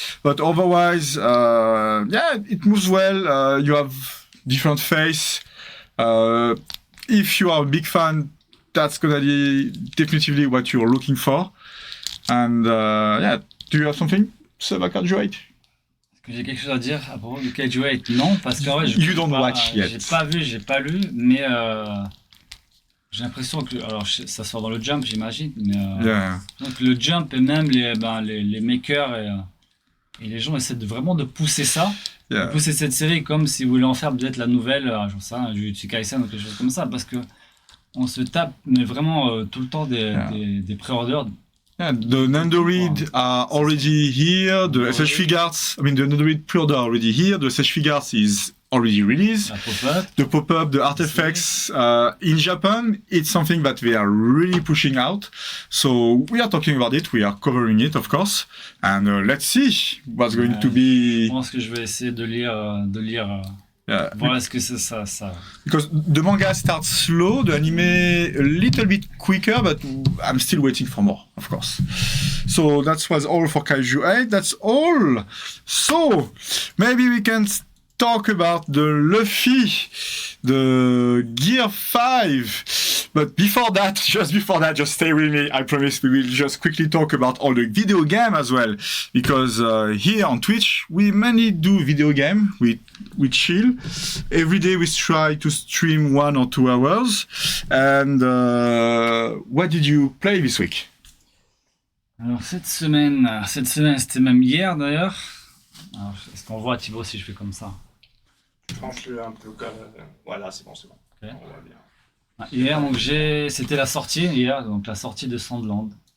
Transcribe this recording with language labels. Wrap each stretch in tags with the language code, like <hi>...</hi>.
<en>But otherwise, yeah, it moves well. You have different face. If you are a big fan, that's gonna be definitively what you're looking for. And yeah, do you have something? Seba Kaiju 8?</en> <fr>Est-ce que j'ai quelque chose à dire à propos du Kaiju 8? Non, parce qu'en vrai,</fr> <en>You don't watch yet.</en> <fr>j'ai pas vu, j'ai pas lu, mais j'ai l'impression que. Alors, ça sort dans le Jump, j'imagine, mais.</fr> <en>Yeah.</en> <fr>Donc, le Jump et même les makers et les gens essaient vraiment de pousser ça.</fr> <en>Yeah.</en> <fr>De pousser cette série comme si vous voulez en faire peut-être la nouvelle, j'en sais rien, Jujutsu Kaisen ou quelque chose comme ça, parce que on se tape, mais vraiment tout le temps des pré-orders.</fr> <en>Yeah, the Nandoroid are already here. The SH Figures, I mean, the Nandoroid pre-order are already here. The SH Figures is already released.</en> <fr>La pop-up.</fr> <en>The pop-up, the artifacts in Japan, it's something that they are really pushing out. So we are talking about it. We are covering it, of course. And let's see what's going to be.</en> <fr>Je pense que je vais essayer de lire</fr> <en>Yeah.</en> <fr>voilà ce que c'est ça.</fr> <en>Because the manga starts slow, the anime a little bit quicker, but I'm still waiting for more, of course. So that was all for Kaiju 8. That's all. So maybe we can talk about the Luffy, the Gear 5. But before that, just stay with me. I promise we will just quickly talk about all the video game as well. Because here on Twitch, we mainly do video game. We chill. Every day we try to stream 1 or 2 hours. And what did you play this week?</en> <fr>Alors cette semaine c'était même hier d'ailleurs. Alors, est-ce qu'on voit Thibaut si je fais comme ça? Tranche-le un peu comme. Voilà, c'est bon. Ok. On voit bien. Hier, donc c'était la sortie la sortie de Sandland.</fr>